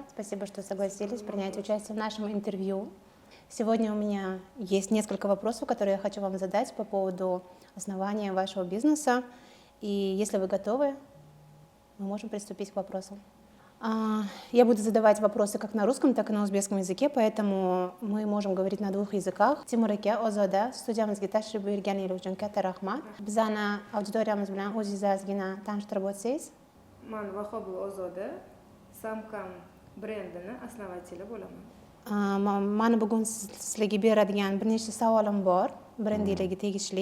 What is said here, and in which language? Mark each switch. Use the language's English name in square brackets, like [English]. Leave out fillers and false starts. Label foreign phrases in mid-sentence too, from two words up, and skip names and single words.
[Russian] Спасибо, что согласились принять участие в нашем интервью. Сегодня у меня есть несколько вопросов, которые я хочу вам задать по поводу основания вашего бизнеса. И если вы готовы, мы можем приступить к вопросам. Я буду задавать вопросы как на русском, так и на узбекском языке, поэтому мы можем говорить на двух языках. [Uzbek] Тимураке Озода, студиямizga tashrif buyurganingiz uchun katta rahmat. Bizani auditoriyamiz bilan o'zingizgina tanishtirib o'tsangiz. Men Vahobova Ozoda, Samkam brendining основатели bo'laman. Mana bugun sizlarga beradigan bir nechta savolim bor, brendingizga tegishli.